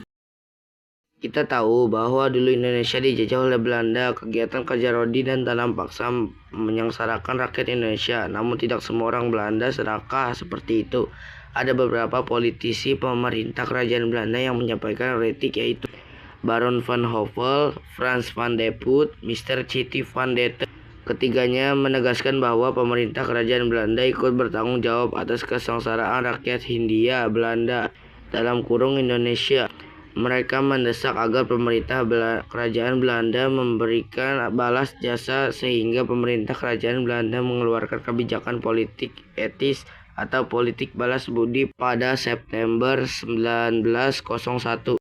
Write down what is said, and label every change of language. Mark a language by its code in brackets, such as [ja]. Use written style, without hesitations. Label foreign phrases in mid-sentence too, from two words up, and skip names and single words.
[id] Kita tahu bahwa dulu Indonesia dijajah oleh Belanda. Kegiatan kerja rodi dan tanam paksa menyengsarakan rakyat Indonesia. Namun tidak semua orang Belanda serakah seperti itu. Ada beberapa politisi pemerintah kerajaan Belanda yang menyampaikan kritik, yaitu Baron van Hove, Frans van de Putte, Mr. City van Dette. Ketiganya menegaskan bahwa pemerintah kerajaan Belanda ikut bertanggung jawab atas kesengsaraan rakyat Hindia Belanda (Indonesia). Mereka mendesak agar pemerintah kerajaan Belanda memberikan balas jasa sehingga pemerintah kerajaan Belanda mengeluarkan kebijakan politik etis atau politik balas budi pada September 1901.